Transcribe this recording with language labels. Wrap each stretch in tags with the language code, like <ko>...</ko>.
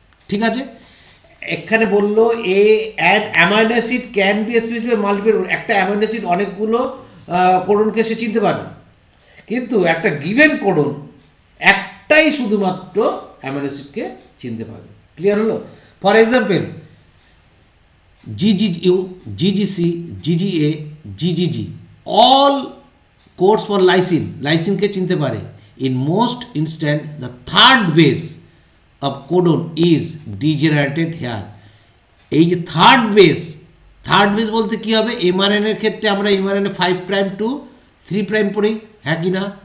<bn>ঠিক আছে, এখানে বললো</bn> <en>a an amino acid can be specified multiple,</en> <bn>একটা অ্যামাইনো অ্যাসিড অনেকগুলো কোডনকে সে চিনতে পারবে, কিন্তু একটা গিভেন কোডন একটাই শুধুমাত্র অ্যামাইনো অ্যাসিডকে চিনতে পারবে। ক্লিয়ার হলো?</bn> <en>for example GGU, GGC, GGA, GGG, all codes for lysine,</en> <bn>লাইসিনকে চিনতে পারে।</bn> <en>In most instance, the third base of codon is degenerated here।</en> <bn>এই যে থার্ড বেস বলতে কি হবে? mRNA এর ক্ষেত্রে আমরা mRNA 5 প্রাইম টু 3 প্রাইম পড়ি, হ্যাঁ কি না?</bn>